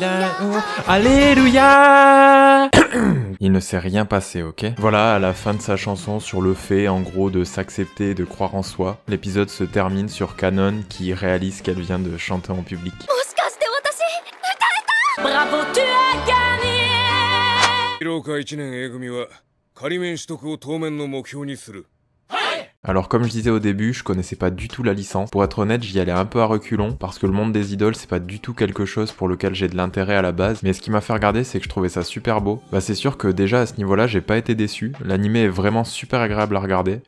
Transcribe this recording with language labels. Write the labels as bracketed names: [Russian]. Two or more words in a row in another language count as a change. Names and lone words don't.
[French] Alléluia. Il ne s'est rien passé, ok? Voilà, à la fin de sa chanson sur le fait, en gros, de s'accepter et de croire en soi, l'épisode se termine sur Kanon qui réalise qu'elle vient de chanter en public. Bravo, tu as gagné! [Japanese] 広岡1年 A 組は仮免取得を当面の目標にする。 [French] Alors comme je disais au début, je connaissais pas du tout la licence. Pour être honnête, j'y allais un peu à reculons, parce que le monde des idoles c'est pas du tout quelque chose pour lequel j'ai de l'intérêt à la base, mais ce qui m'a fait regarder c'est que je trouvais ça super beau. Bah c'est sûr que déjà à ce niveau là j'ai pas été déçu, l'animé est vraiment super agréable à regarder.